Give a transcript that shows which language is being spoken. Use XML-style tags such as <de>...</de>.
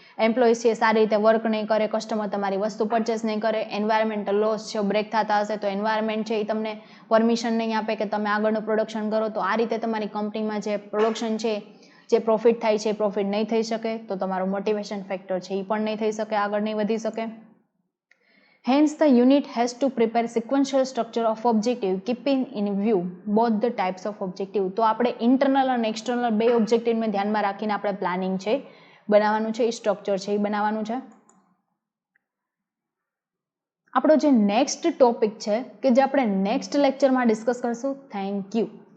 <gu>Employees છે સારી રીતે વર્ક નહીં કરે, કસ્ટમર તમારી વસ્તુ પરચેસ નહીં કરે, એન્વાયરમેન્ટલ લોસ છે બ્રેક થતા હશે તો એન્વાયરમેન્ટ છે એ તમને પરમિશન નહીં આપે કે તમે આગળનું પ્રોડક્શન કરો. તો આ રીતે તમારી કંપનીમાં જે પ્રોડક્શન છે, જે પ્રોફિટ થાય છે, પ્રોફિટ નહીં થઈ શકે. તો તમારો મોટિવેશન ફેક્ટર છે એ પણ નહીં થઈ શકે, આગળ નહીં વધી શકે.</gu> <en>Hence, the unit has to prepare sequential structure of objective, keeping in view both the types of objective.</en> <gu>તો આપણે ઇન્ટરનલ અને એક્સટર્નલ બે ઓબ્જેક્ટિવને ધ્યાનમાં રાખીને આપણે પ્લાનિંગ છે બનાવવાનું છે, એ સ્ટ્રક્ચર છે એ બનાવવાનું છે. આપણો જે નેક્સ્ટ ટોપિક છે કે જે આપણે નેક્સ્ટ લેક્ચરમાં ડિસ્કસ કરશું. Thank you.</gu>